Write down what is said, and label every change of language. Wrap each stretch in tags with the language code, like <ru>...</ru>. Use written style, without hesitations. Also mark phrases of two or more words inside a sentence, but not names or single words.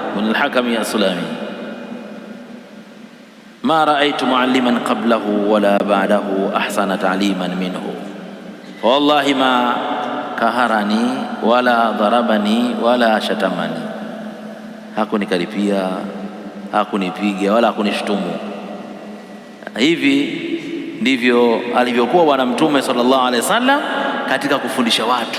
<ar>الحكمي السلمي، ما رأيت معلما قبله ولا بعده أحسن تعليما منه، والله ما كهرني ولا ضربني ولا شتمني,</ar> <sw>hakunikaripia, hakunipiga wala hakunishtumu. Hivi ndivyo alivyokuwa Bwana Mtume</sw> <ar>صلى الله عليه وسلم</ar> <sw>katika kufundisha watu.</sw>